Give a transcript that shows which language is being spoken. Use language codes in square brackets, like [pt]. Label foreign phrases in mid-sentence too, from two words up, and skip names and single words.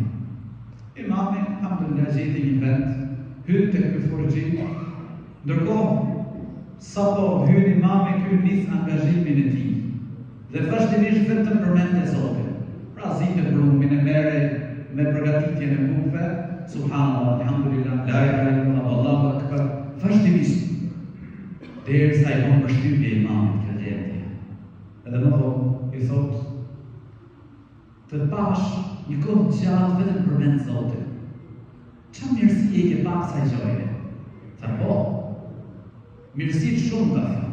[sq] Imami, alhamdulillah, gjeti një vend, hynë të ky furxhi, ndërkohë, sa po hynë imami, ky nis angazhimin e tij. Dhe vazhdimisht vetëm përmendte Zotin. Pra zinte për humbin e mere me përgatitjen e bukëve, [ar] سبحان الله، الحمد لله، لا إله إلا الله، الله أكبر, [sq] vazhdimisht. Derisa i bën përshtypje imamit këtë gjendje. Edhe më vonë i thot, të pash një kohë gjatë vetëm përmend Zotin. Çfarë mirësi e ke pak sa gjoje? Tha po. Mirësit shumë ka tha.